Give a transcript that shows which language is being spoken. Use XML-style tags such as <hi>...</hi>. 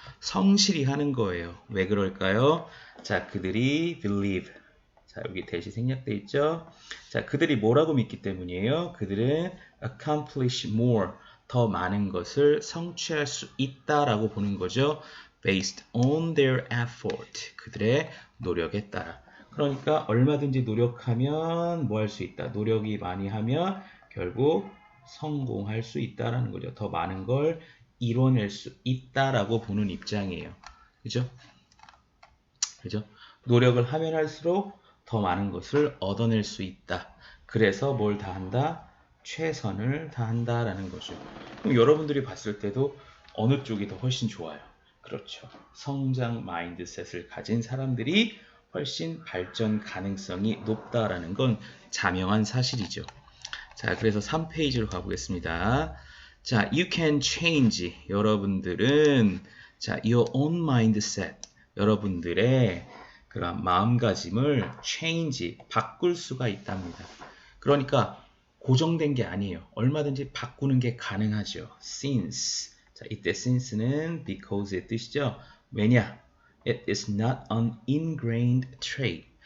<ko>성실히 하는 거예요. 왜 그럴까요? 자, 그들이 believe. 자, 여기 대시 생략돼 있죠? 자, 그들이 뭐라고 믿기 때문이에요? 그들은</ko> <en>accomplish more,</en> <ko>더 많은 것을 성취할 수 있다라고 보는 거죠.</ko> <en>based on their effort,</en> <ko>그들의 노력에 따라. 그러니까 얼마든지 노력하면 뭐 할 수 있다. 노력이 많이 하면 결국 성공할 수 있다라는 거죠. 더 많은 걸 이뤄낼 수 있다라고 보는 입장이에요. 그죠? 그죠? 노력을 하면 할수록 더 많은 것을 얻어낼 수 있다. 그래서 뭘 다 한다? 최선을 다한다라는 거죠. 그럼 여러분들이 봤을 때도 어느 쪽이 더 훨씬 좋아요? 그렇죠. 성장 마인드셋을 가진 사람들이 훨씬 발전 가능성이 높다라는 건 자명한 사실이죠. 자, 그래서 3페이지로 가보겠습니다.</ko> <en>자, you can change.</en> <ko>여러분들은 자,</ko> <en>your own mindset.</en> <ko>여러분들의 그런 마음가짐을 change, 바꿀 수가 있답니다. 그러니까 고정된 게 아니에요. 얼마든지 바꾸는 게 가능하죠. since. 자, 이때 since는 because의 뜻이죠. 왜냐?</ko> <en>It is not an ingrained trait.</en>